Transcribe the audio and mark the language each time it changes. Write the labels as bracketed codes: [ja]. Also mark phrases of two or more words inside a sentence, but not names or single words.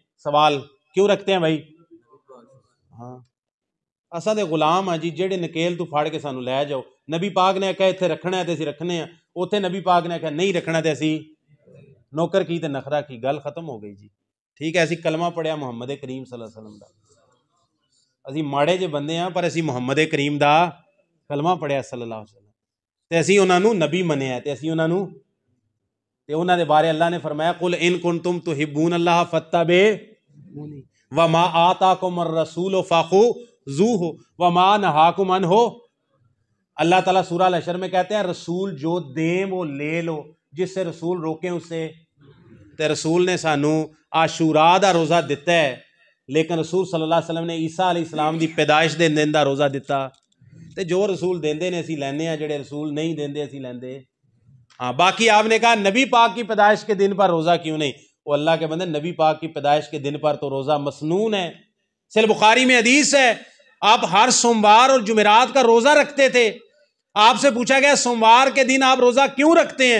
[ur] سوال کیوں رکھتے ہیں بھائی؟ [pa] ہاں اساں دے غلام ہاں جی، جیڑے نکیل تو پھاڑ کے سانو لے جاؤ، نبی پاک نے کہا اتنے رکھنا ہے تے اسی رکھنے ہیں، اوتھے نبی پاک نے کہا نہیں رکھنا تے اسی نوکر کی تے نخرہ کی، گل ختم ہو گئی جی، ٹھیک ہے۔ اسی کلمہ پڑھیا محمد کریم [ar] صلی اللہ علیہ وسلم [pa] دا، اسی ماڑے جے بندے ہیں پر اسی محمد کریم دا کلمہ پڑھیا [ar] صلی اللہ علیہ وسلم، [pa] تے اسی انہاں نو نبی منیا، تے اسی انہاں نو، تے انہاں دے بارے اللہ نے فرمایا [ar] قل ان کنتم تحبون اللہ فاتبعونی وما آتاکم الرسول فخذوہ وما نہاکم عنہ۔ [ur] اللہ تعالیٰ سورہ الحشر میں کہتے ہیں رسول جو دیں وہ لے لو، جس سے رسول روکیں اس سے، [pa] تے رسول نے سانو عاشوراء دا روزہ دیتا ہے، لیکن رسول [ar] صلی اللہ علیہ وسلم [pa] نے عیسیٰ علیہ السلام دی پیدائش دے دن دا روزہ دیتا، تے جو رسول دیندے نے اسی لینے ہیں، جڑے رسول نہیں دیندے اسی لیندے ہاں۔ [ur] باقی آپ نے کہا نبی پاک کی پیدائش کے دن پر روزہ کیوں نہیں؟ وہ اللہ کے بندے، نبی پاک کی پیدائش کے دن پر تو روزہ مسنون ہے۔ صحیح بخاری میں حدیث ہے آپ ہر سوموار اور جمعرات کا روزہ رکھتے تھے، آپ سے پوچھا گیا سوموار کے دن آپ روزہ کیوں رکھتے ہیں؟